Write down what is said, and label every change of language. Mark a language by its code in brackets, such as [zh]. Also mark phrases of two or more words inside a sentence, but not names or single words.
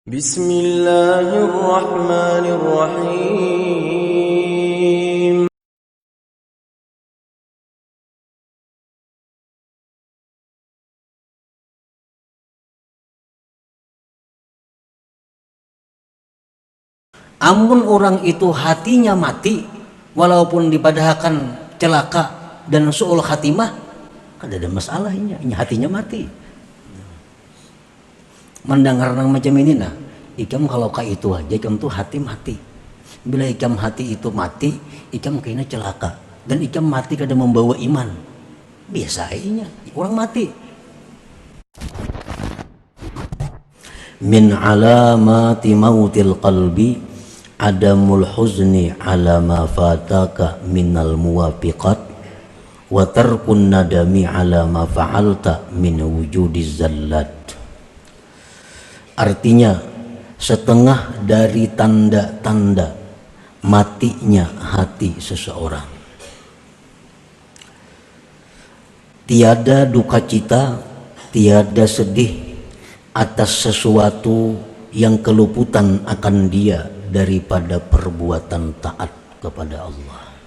[ar] بسم الله الرحمن الرحيم [bjn] Amun orang itu hatinya mati, walaupun dipadahkan celaka dan [ar] سوء الخاتمة, [bjn] kan ada masalahnya, ini hatinya mati. Mendengar nang macam ini nah, ikam kalau kayak itu aja, ikam tuh hati mati. Bila ikam hati itu mati, ikam kayaknya celaka. Dan ikam mati kada membawa iman. Biasa aja, orang mati. [ar] من علامة موت القلب عدم الحزن على ما فاتك من الموافقات وترك الندم على ما فعلت من وجود الزلات. [id] Artinya, setengah dari tanda-tanda matinya hati seseorang, tiada duka cita, tiada sedih atas sesuatu yang keluputan akan dia daripada perbuatan taat kepada Allah,